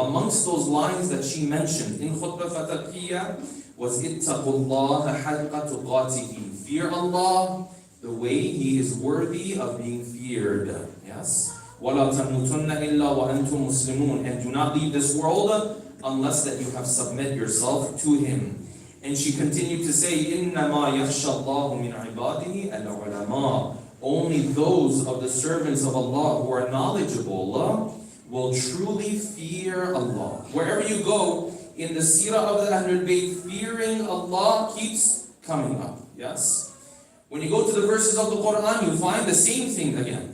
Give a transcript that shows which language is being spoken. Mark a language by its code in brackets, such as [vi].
[en] Amongst those lines that she mentioned in Khutbah Fatimiyya was [ar] اتَّقُوا اللَّهَ حَقَّ تُقَاتِهِ. [en] Fear Allah the way He is worthy of being feared. Yes? [ar] وَلَا تَمُوتُنَّ إِلَّا وَأَنْتُمْ مُسْلِمُونَ. [en] And do not leave this world unless that you have submit yourself to Him. And she continued to say, [ar] إِنَّمَا يَخْشَى اللَّهُ مِنْ عِبَادِهِ الْعُلَمَاء. [en] Only those of the servants of Allah who are knowledgeable will truly fear Allah. Wherever you go in the Sirah of the al-Bayt, fearing Allah keeps coming up. Yes? When you go to the verses of the Quran, you find the same thing again.